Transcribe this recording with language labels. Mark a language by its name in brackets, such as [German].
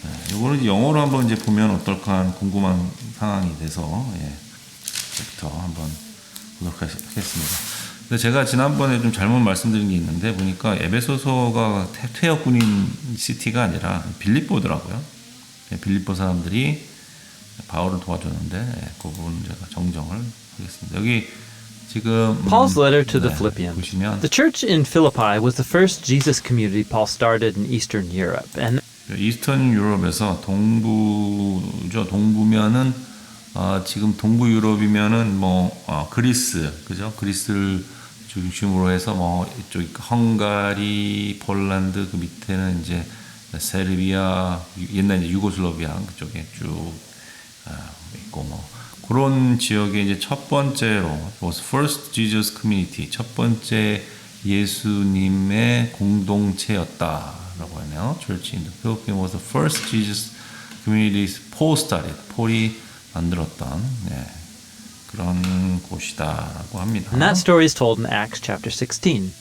[Korean] 이거를 영어로 한번 이제 보면 어떨까 궁금한 상황이 돼서 이제부터 한번 보도록 하겠습니다. 근데 제가 지난번에 좀 잘못 말씀드린 게 있는데, 보니까 에베소서가 퇴역 군인 시티가 아니라 빌립보더라고요. 빌립보 사람들이 바울을 도와줬는데 그 부분 제가 정정을 하겠습니다. 여기 지금 [English] Paul's letter to the Philippians. [Korean] 보시면 [English] The church in Philippi was the first Jesus community Paul started in Eastern Europe. And [Korean] 이스턴 유럽에서 동부죠. 동부면은 지금 동부 유럽이면은 그리스, 그죠? 그리스를 중심으로 해서 이쪽 헝가리, 폴란드, 그 밑에는 이제 세르비아, 옛날 이제 유고슬라비아 그쪽에 쭉 있고 그런 지역에 이제 첫 번째로 [English] was first Jesus community, [Korean] 첫 번째 예수님의 공동체였다라고 하네요. Church in the Philippines was the first Jesus community Paul started. 폴이 만들었던 그런 곳이다라고 합니다. [English] And that story is told in Acts chapter 16.